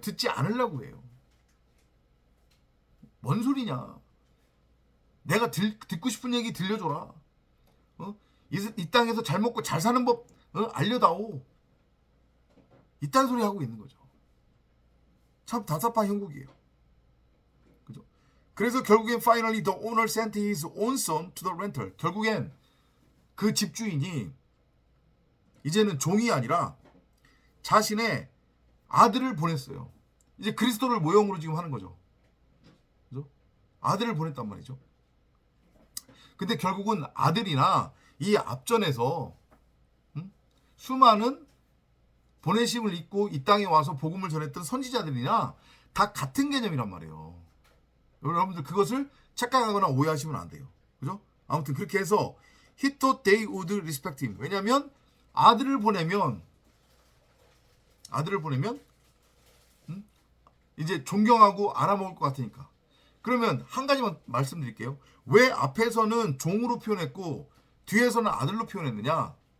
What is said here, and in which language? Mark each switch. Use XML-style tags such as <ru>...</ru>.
<ko>듣지 않으려고 해요. 뭔 소리냐. 내가 듣고 싶은 얘기 들려줘라. 이 땅에서 잘 먹고 잘 사는 법 알려다오. 이딴 소리 하고 있는 거죠. 참 답답한 형국이에요. 그죠? 그래서 결국엔</ko> <en>finally the owner sent his own son to the renter.</en> <ko>결국엔 그 집주인이 이제는 종이 아니라 자신의 아들을 보냈어요. 이제 그리스도를 모형으로 지금 하는 거죠. 그죠? 아들을 보냈단 말이죠. 근데 결국은 아들이나 이 앞전에서 수많은 보내심을 입고 이 땅에 와서 복음을 전했던 선지자들이나 다 같은 개념이란 말이에요. 여러분들 그것을 착각하거나 오해하시면 안 돼요. 그죠? 아무튼 그렇게 해서</ko> <en>he thought they would respect him.</en> <ko>왜냐하면 아들을 보내면 이제 존경하고 알아먹을 것 같으니까. 그러면 한 가지만 말씀드릴게요. 왜 앞에서는 종으로 표현했고 뒤에서는 아들로 표현했느냐?</ko>